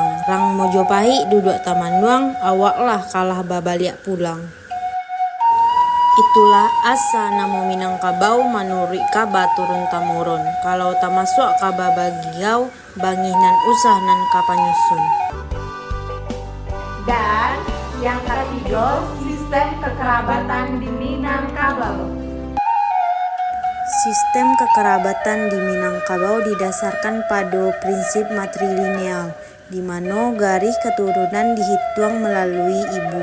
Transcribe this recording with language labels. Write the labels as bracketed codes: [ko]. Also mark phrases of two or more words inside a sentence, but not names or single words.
[min] Rang Mojopahi duduk tamanuang awaklah kalah babaliak pulang. Itulah asa namo Minangkabau manurui kaba turun tamurun. Kalau tamasuk kaba bagiau bangih nan usah nan kapanyusun. [id] Dan yang ketiga, sistem kekerabatan di Minangkabau. Sistem kekerabatan di Minangkabau didasarkan pada prinsip matrilineal, di mana garis keturunan dihitung melalui ibu.